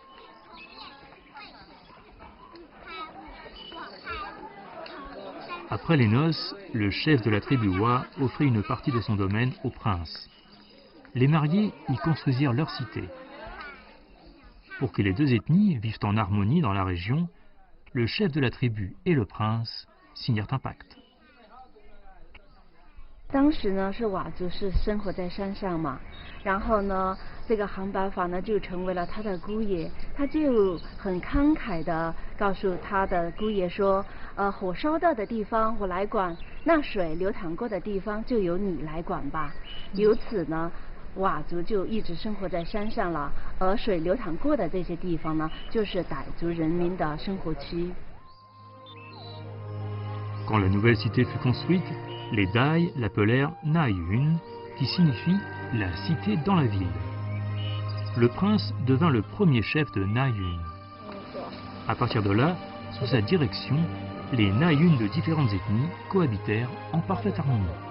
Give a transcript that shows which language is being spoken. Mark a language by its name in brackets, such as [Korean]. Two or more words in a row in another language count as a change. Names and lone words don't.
[French] Après les noces, le chef de la tribu Wa offrit une partie de son domaine au prince. Les mariés y construisirent leur cité. Pour que les deux ethnies vivent en harmonie dans la région, le chef de la tribu et le prince signèrent un pacte. [Chinese] 当时呢，是佤族是生活在山上嘛，然后呢，这个杭白法呢就成为了他的姑爷，他就很慷慨的告诉他的姑爷说，火烧到的地方我来管，那水流淌过的地方就由你来管吧。由此呢，佤族就一直生活在山上了，而水流淌过的这些地方呢，就是傣族人民的生活区。 [French] Quand la nouvelle cité fut construite, les Dai l'appelèrent Na Yun, qui signifie la cité dans la ville. Le prince devint le premier chef de Na Yun. À partir de là, sous sa direction, les Na Yun de différentes ethnies cohabitèrent en parfaite harmonie.